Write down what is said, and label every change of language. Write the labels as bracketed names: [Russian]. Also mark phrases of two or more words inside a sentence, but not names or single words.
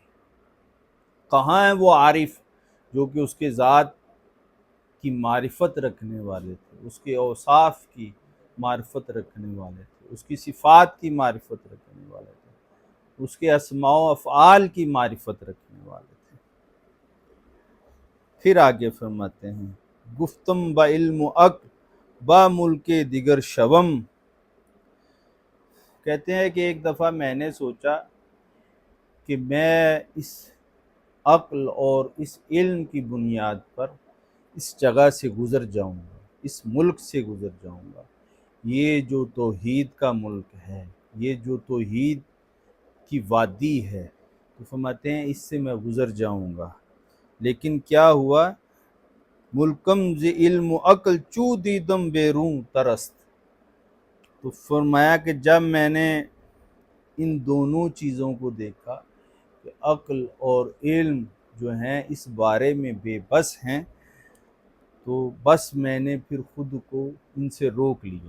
[Urdu] کہاں ہیں وہ عارف جو کہ اس کے ذات کی معرفت رکھنے والے تھے، اس کے اوصاف کی معرفت رکھنے والے تھے، اس کی صفات کی معرفت رکھنے والے تھے، اس کے اسماء و افعال کی معرفت رکھنے والے تھے۔ پھر آگے فرماتے ہیں [Persian] گفتم با علم اک با ملک دیگر شوم، [Urdu] کہتے ہیں کہ ایک دفعہ میں نے سوچا کہ میں اس عقل اور اس علم کی بنیاد پر اس جگہ سے گزر جاؤں گا، اس ملک سے گزر جاؤں گا۔ یہ جو توحید کا ملک ہے، یہ جو توحید کی وادی ہے، تو فرماتے ہیں اس سے میں گزر جاؤں گا۔ لیکن کیا ہوا [Persian] ملکم ز علم و عقل چو دیدم بیرون ترست۔ [Urdu] تو فرمایا کہ جب میں نے ان دونوں چیزوں کو دیکھا کہ عقل اور علم جو ہیں اس بارے میں بے بس ہیں، تو بس میں نے پھر خود کو ان سے روک لیا۔